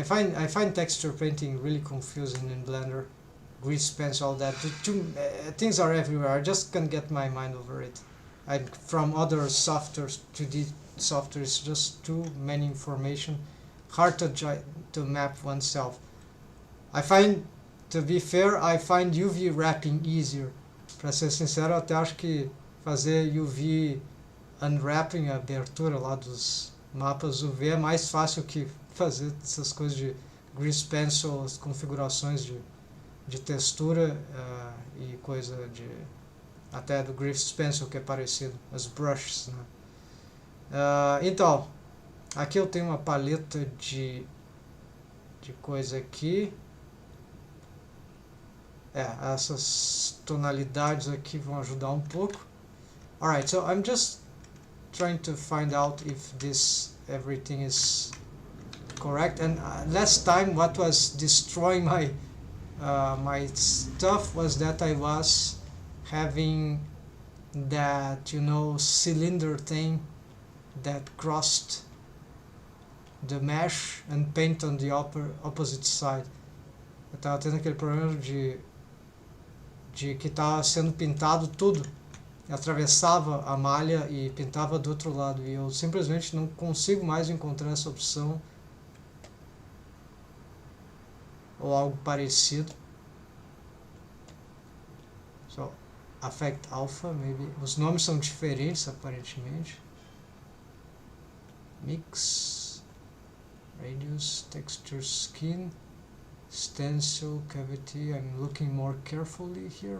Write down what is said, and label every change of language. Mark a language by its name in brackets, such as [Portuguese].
[English] I find texture painting really confusing in Blender. Grease pens, all that. Things are everywhere. I just can't get my mind over it. From other softwares to the software, it's just too many information, hard to map oneself. I find, to be fair, I find UV wrapping easier. [Portuguese] Para ser sincero, eu até acho que fazer UV unwrapping, a abertura lá dos mapas UV, é mais fácil que fazer essas coisas de grease pencil, as configurações de textura e coisa de até do grease pencil, que é parecido, as brushes, né? Então, aqui eu tenho uma paleta de coisa aqui. Essas tonalidades aqui vão ajudar um pouco. [English] Alright, so I'm just trying to find out if everything is correct. And last time, what was destroying my my stuff was that I was having that, cylinder thing that crossed the mesh and paint on the opposite side. [Portuguese] Eu estava tendo aquele problema de que estava sendo pintado tudo, atravessava a malha e pintava do outro lado, e eu simplesmente não consigo mais encontrar essa opção ou algo parecido. [English] So, affect alpha, maybe. [Portuguese] Os nomes são diferentes, aparentemente. [English] Mix, radius, texture, skin, stencil, cavity. I'm looking more carefully here.